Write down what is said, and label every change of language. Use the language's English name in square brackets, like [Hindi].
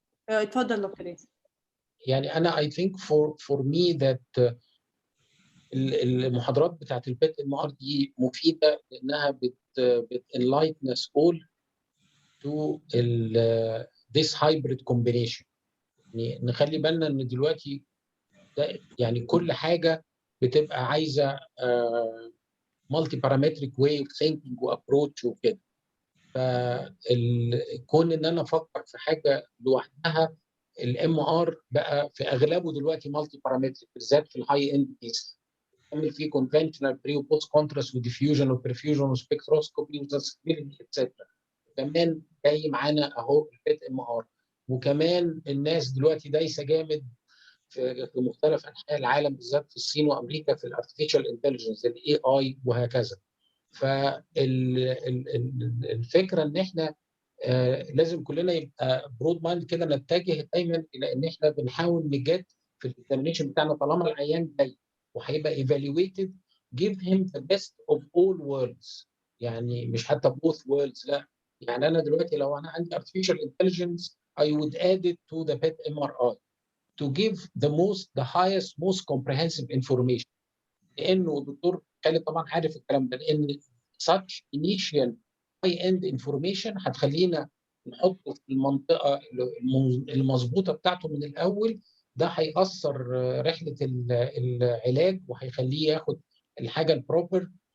[Arabic] اتفضل دكتور. يعني أنا [English] I think for me that [Arabic] المحاضرات بتاعت البيت ام ار دي مفيدة لأنها [English] enlighten us all to this hybrid combination. [Arabic] يعني نخلي بالنا إن دلوقتي يعني كل حاجة بتبقى عايزة مالتي بارامتريك واي اوف ثينكينج وابروتش وكده. فكون ان انا افكر في حاجه لوحدها، الام ار بقى في اغلبه دلوقتي مالتي بارامتريك، بالذات في الهاي اند كيس. بنعمل فيه كونفنشنال بري وبوست كونتراست وديفيوجن وبرفيوجن وسبكتروسكوبي وسنسيتيفيتي اتسترا. كمان جاي معانا اهو البيت ام ار. وكمان الناس دلوقتي دايسه جامد في مختلف انحاء العالم، بالذات في الصين وامريكا، في الارتفيشال انتليجنس الاي اي وهكذا. فالفكره ان احنا لازم كلنا يبقى برود مايند كده، نتجه دايما الى ان احنا بنحاول نجد في الاكزامينشن بتاعنا طالما العيان جاي وهيبقى ايفالويتد، [English] give him the best of all worlds. [Arabic] يعني مش حتى [English] both worlds، [Arabic] لا. يعني انا دلوقتي لو انا عندي [English] artificial intelligence I would add it to the PET MRI to give the highest most comprehensive information. [Arabic] لانه الدكتور خالد طبعا عارف الكلام ده، لان [English] such initial high end information [Arabic] هتخلينا نحطه في المنطقه المظبوطه بتاعته من الاول. ده هيأثر رحله العلاج وهيخليه ياخد الحاجه البروبر.